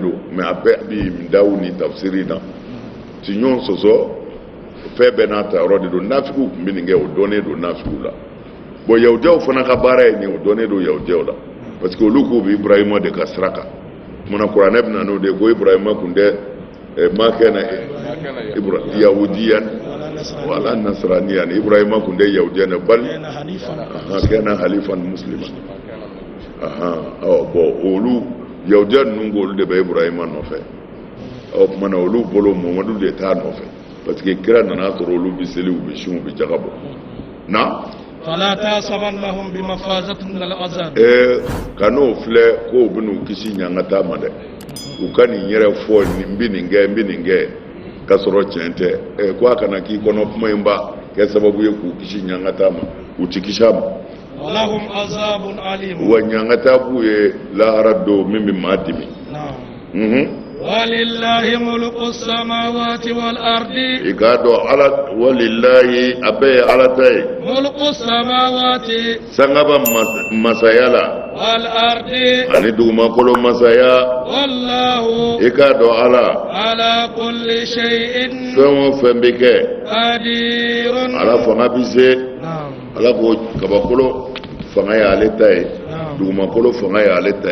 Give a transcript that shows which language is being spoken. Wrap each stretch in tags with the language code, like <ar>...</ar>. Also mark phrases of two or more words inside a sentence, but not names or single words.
<bm>don mɛ a bɛɛ bi dawu ni tafsiri na ti ɲɔgɔn sɔsɔ fɛn bɛɛ n'a ta yɔrɔ de don nafigiw tun bɛ nin kɛ o dɔnnen don nafigiw la bon yahudiyaw fana ka baara ye nin o dɔnnen don yahudiyaw la</bm> <fr>parce que</fr> <bm>olu k'u bɛ ibrahima de ka sira kan mana kuranɛ bɛ na n'o de ko ibrahima kun tɛ ma kɛna yahudiyan wala nasraniyan ibrahima kun tɛ yahudiyan bal kɛna halifan musliman bon olu yahudiya ninnu ko olu de bɛ ibrahima nɔfɛ kumana olu bolo mamadu de t'a nɔfɛ</bm> <fr>parce que</fr> <bm>kira nana sɔrɔ olu bɛ seli u bɛ sin u bɛ jaga bɔ na</bm> <ar>فلا تحسبنهم بمفازة من العذاب</ar> <bm>kan'o filɛ ko u bɛn'u kisi ɲangata ma dɛ u ka nin yɛrɛ fɔ nin bɛ nin kɛ ka sɔrɔ tiɲɛ tɛ ko a kana k'i kɔnɔ kuma in ba kɛ sababu ye k'u kisi ɲangata ma u ti kisi a ma</bm> <ar>ولهم عذاب أليم</ar> <bm>wa ɲangata b'u ye lahara don min bɛ maa dimi</bm> <ar>ولله ملك السماوات والأرض</ar> <bm>i k'a dɔn ala walilayi a bɛɛ ye ala ta ye</bm> <ar>ملك السماوات</ar> <bm>sangaba masaya la والأرض ani dugumakolo masaya والله i k'a dɔn ala</bm> <ar>على كل شيء</ar> <bm>fɛn o fɛn bɛ kɛ قدير ala fanga bɛ se نعم ala ko kabakolo fanga ye ale ta ye نعم dugumakolo fanga ye ale ta ye</bm>